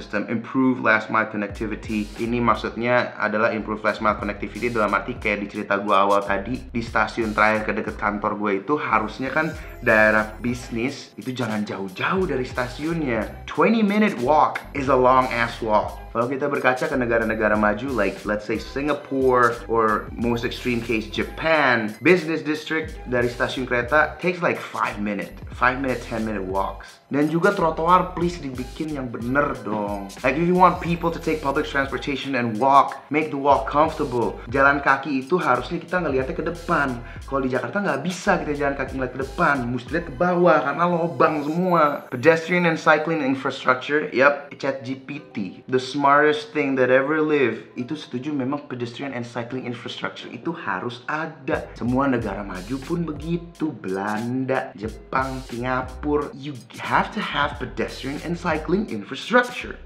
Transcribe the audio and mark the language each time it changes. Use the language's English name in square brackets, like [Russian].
[English] system, improve last mile connectivity. [Indonesian] Ini maksudnya adalah improve last mile connectivity dalam arti kayak di cerita gue awal tadi, di stasiun terakhir ke deket kantor gue itu harusnya kan daerah bisnis itu jangan jauh-jauh dari stasiunnya. [English] 20-minute walk is a long ass walk. [Indonesian] Kalau kita berkaca ke negara-negara maju, [English] like let's say Singapore or most extreme case Japan, business district [Indonesian] dari stasiun kereta [English] takes like 5 minute, 10-minute walks. [Indonesian] Dan juga trotoar please dibikin yang bener dong. [English] Like if you want people to take public transportation and walk, make the walk comfortable. [Indonesian] Jalan kaki itu harusnya kita ngeliatnya ke depan. Kalau di Jakarta nggak bisa kita jalan kaki ngeliat ke depan, mesti lihat ke bawah karena lobang semua. [English] Pedestrian and cycling infrastructure, yep, ChatGPT, the smartest thing that ever lived. [Indonesian] Itu setuju memang pedestrian and cycling infrastructure itu harus ada. Semua negara maju pun begitu. [English] Belanda, Jepang, Singapura, you have to have pedestrian and cycling infrastructure.